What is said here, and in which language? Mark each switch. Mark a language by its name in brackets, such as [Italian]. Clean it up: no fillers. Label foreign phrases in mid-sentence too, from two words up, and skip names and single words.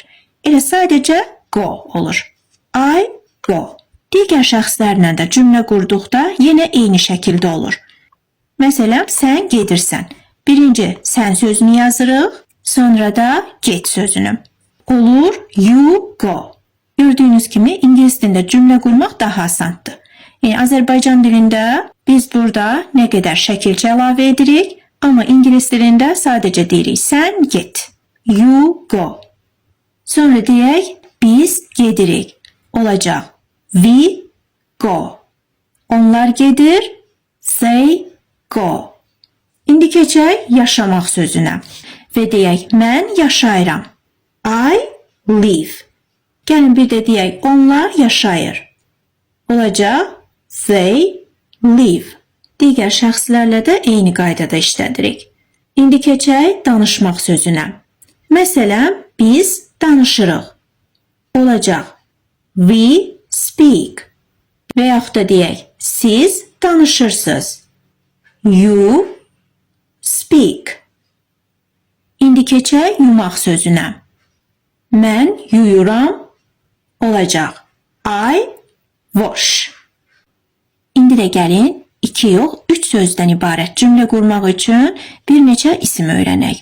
[Azerbaijani] Elə sadəcə go olur. [English] I go. [Azerbaijani] Digər şəxslərlə də cümlə qurduqda yenə eyni şəkildə olur. Məsələn, sən gedirsən. Birinci sən sözünü yazırıq, sonra da get sözünü. [English] Olur you go. [Azerbaijani] Gördüyünüz kimi ingilis dilində cümlə qurmaq daha asandır. Yəni Azərbaycan dilində biz burada nə qədər şəkilçi əlavə edirik, amma ingilis dilində sadəcə deyirik sən get. [English] You go. [Azerbaijani] Sonra deyək biz gedirik. [English] Olacaq we go. [Azerbaijani] Onlar gedir, [English] they go. [Azerbaijani] İndi keçək yaşamaq sözünə və deyək mən yaşayıram. [English] I live. [Azerbaijani] Gəlin bir də deyək onlar yaşayır. [English] Olacaq they live. [Azerbaijani] Digər şəxslərlə də eyni qaydada işlədirik. İndi keçək danışmaq sözünə. Məsələn, biz danışırıq. Olacaq [English] we speak. [Azerbaijani] Və yaxud da deyək siz danışırsınız. [English] You speak. [Azerbaijani] İndi keçək yumaq sözünə. Mən yuyuram. Olacaq [English] I wash. [Azerbaijani] İndi də gəlin 2 yox 3 sözdən ibarət cümlə qurmaq üçün bir neçə isim öyrənək.